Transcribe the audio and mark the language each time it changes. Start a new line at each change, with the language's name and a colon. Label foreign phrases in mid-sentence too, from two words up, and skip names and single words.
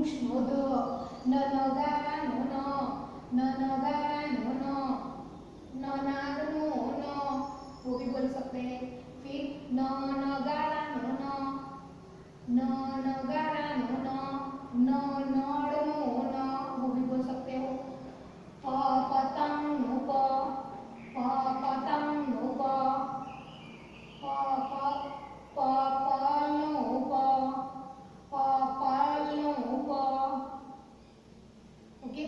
Bodo: नो ध, न नगारा नो न नगारा नो न नाग नो न,
Hindi: वो भी बोल सकते हैं।
Bodo: फिर न नगारा नो न नगारा नो न नड़ नो न,
Hindi: वो भी बोल सकते हो।
Bodo: प पतंग नो प पतंग नो प पाल नो प पाल नो प, ओके।